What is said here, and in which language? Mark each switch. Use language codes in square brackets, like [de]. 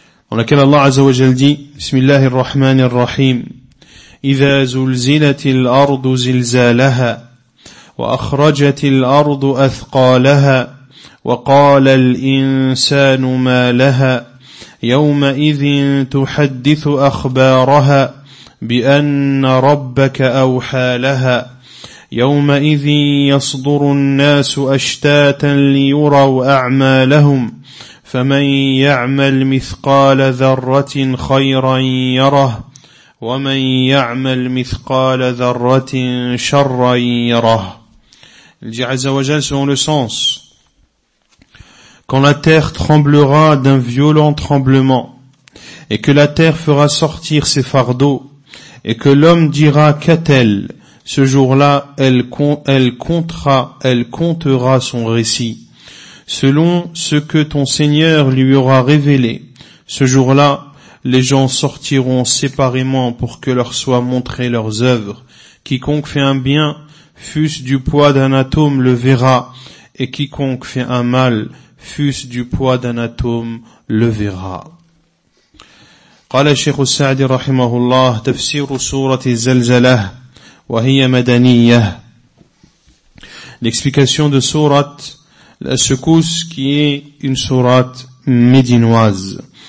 [fr] On a qu'Allah Azza wa Jal dit, [ar] Bismillahir Rahmanir Rahim, إِذَا زُلْزِلَتِ الْأَرْضُ زِلْزَالَهَا وَأَخْرَجَتِ الْأَرْضُ أَثْقَالَهَا وَقَالَ الْإِنسَانُ مَا لَهَا يَوْمَئِذٍ تُحَدِّثُ أَخْبَارَهَا بِأَنَّ رَبَّكَ أَوْحَى لَهَا يَوْمَئِذٍ يَصْدُرُ النَّاسُ أَشْتَاتًا لِيُرَوْا أَعْمَالَهُمْ فمن يعمل مثقال ذرة خيرا يره ومن يعمل مثقال ذرة شرا يره. [fr] الجع عز وجل selon le sens. Quand la terre tremblera d'un violent tremblement, et que la terre fera sortir ses fardeaux, et que l'homme dira qu'a-t-elle, ce jour-là, elle comptera son récit. Selon ce que ton Seigneur lui aura révélé, ce jour-là, les gens sortiront séparément pour que leur soient montrées leurs œuvres. Quiconque fait un bien, fût-ce du poids d'un atome, le verra, et quiconque fait un mal, fût-ce du poids d'un atome, le verra. [ar] قال الشيخ السعدي رحمه الله تفسير سورة الزلزلة وهي مدنية. [fr] L'explication de sourate La Secousse qui est une sourate médinoise.